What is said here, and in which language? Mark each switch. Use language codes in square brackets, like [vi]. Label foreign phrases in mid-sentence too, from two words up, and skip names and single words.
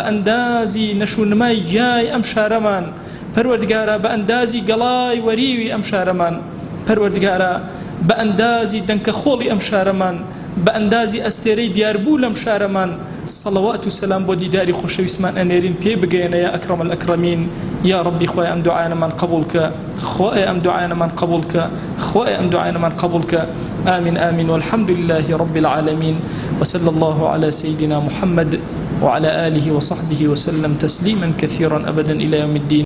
[ckb] ئەندازی نەشونمای یای ئەم شارەمان پەروەردگارە بە ئەندازی گەڵای وەریوی ئەم شارەمان پەروەردگارە بە ئەندازی دەنکە خۆڵی ئەم شارەمان بە ئەندازی ئەستێرەی دیاربوو لەم شارەمان سەڵەوات و سەلام بۆ دیداری خۆشەویستمان ئەنێرین پێ بگەێنە [ar] یا ئەکرەم الئەکرەمین یا ڕەبی [ckb] خوای ئەم دوعایانەمان قبولکە خوای ئەم دوعایانەمان قبولکە خوای ئەم دوعایانەمان قبولکە [ar] آمين آمين والحمد لله رب العالمين وصلى الله على سيدنا محمد وعلى آله وصحبه وسلم تسليما كثيرا أبدا إلى يوم الدين